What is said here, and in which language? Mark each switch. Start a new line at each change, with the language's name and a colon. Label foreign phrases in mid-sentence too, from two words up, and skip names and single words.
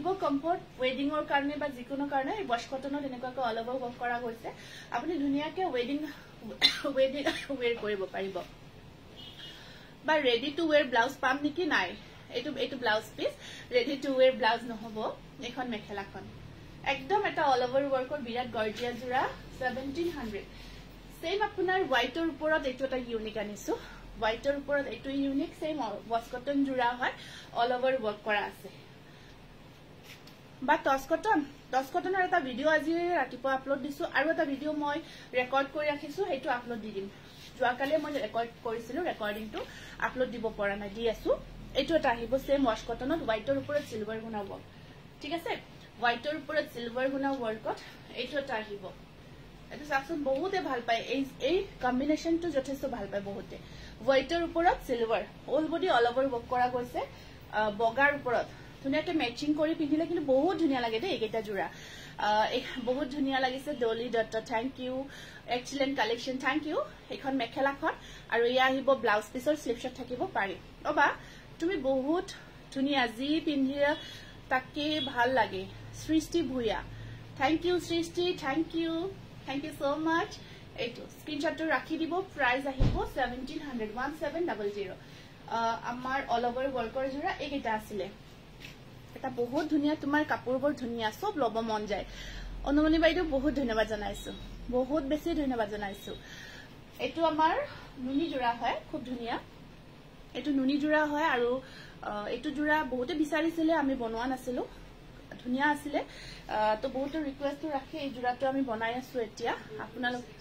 English: comfort wedding
Assamese: কাৰণে বা যিকোনো কাৰণে এই
English: wash cotton
Assamese: এনেকুৱাকৈ
English: all over work
Assamese: কৰা হৈছে আপুনি ধুনিয়াকৈ
English: wedding wear
Assamese: কৰিব পাৰিব বা
English: ready to wear blouse
Assamese: পাম নেকি নাই এইটো
English: blouse piece ready to wear blouse
Assamese: নহব এখন মেখেলাখন একদম এটা
English: all over work
Assamese: বিৰাট গৰ্জিয়াস জোৰা 1700 সেম আপোনাৰ হোয়াইটৰ ওপৰত এইটো এটা ইউনিক আনিছো হোয়াইটৰ ওপৰত এইটো ইউনিক
English: same wash cotton
Assamese: জোৰা হয়
English: all over work
Assamese: কৰা আছে বা
English: toss cotton
Assamese: এটা ভিডিও আজি ৰাতিপুৱা আপলোড দিছো আৰু এটা ভিডিও মই ৰেকৰ্ড কৰি ৰাখিছো সেইটো আপলোড দি দিম যোৱাকালি মই ৰেকৰ্ড কৰিছিলো ৰেকৰ্ডিংটো আপলোড দিব পৰা নাই দি আছো এইটো এটা আহিব
English: same wash cotton
Assamese: হোয়াইটৰ ওপৰত
English: silver guna work
Assamese: ঠিক আছে হোয়াইটৰ ওপৰত সিলভাৰ
English: guna work
Assamese: এইটো এটা আহিব এটো সাকসন বহুতে ভাল পায় এই কম্বিনেশনটো যথেষ্ট ভাল পায় বহুতে হোয়াইটৰ ওপৰত সিলভাৰ
English: all body all over work
Assamese: কৰা গৈছে বগাৰ ওপৰত ধুনিয়াকৈ ম্যাচিং কৰি পিন্ধিলে কিন্তু বহুত ধুনিয়া লাগে দেই এইটা জোৰা বহুত ধুনিয়া লাগিছে ডলি দত্ত
English: thank you excellent collection thank you
Assamese: এখন মেখেলাখন আৰু ইয়া আহিব
English: blouse piece slip shot
Assamese: থাকিব পাৰি অবা তুমি বহুত ধুনিয়া জি পিন্ধিলে তাকে ভাল লাগে সৃষ্টি ভুয়া
English: thank you
Assamese: সৃষ্টি
English: thank you so much
Assamese: এইটো স্ক্রিনশটটো ৰাখি দিব প্রাইস আহিব 1700 আমাৰ
English: all over work
Assamese: জোৰা এইকেইটা আছিল এটা বহুত ধুনিয়া তোমাৰ কাপোৰবোৰ ধুনিয়া সব লব মন যায় অনুমনি বাইদেউ বহুত ধন্যবাদ জনাইছো বহুত বেছি ধন্যবাদ জনাইছো এইটো আমাৰ নুনি জোৰা হয় খুব ধুনিয়া এইটো নুনি জোৰা হয় আৰু এইটো জোৰা বহুতে বিচাৰিছিলে আমি বনোৱা নাছিলো ধুনিয়া আছিলে তো বহুত ৰিকুৱেষ্ট ৰাখি এই জোৰাটো আমি বনাই আছো এতিয়া আপোনালোক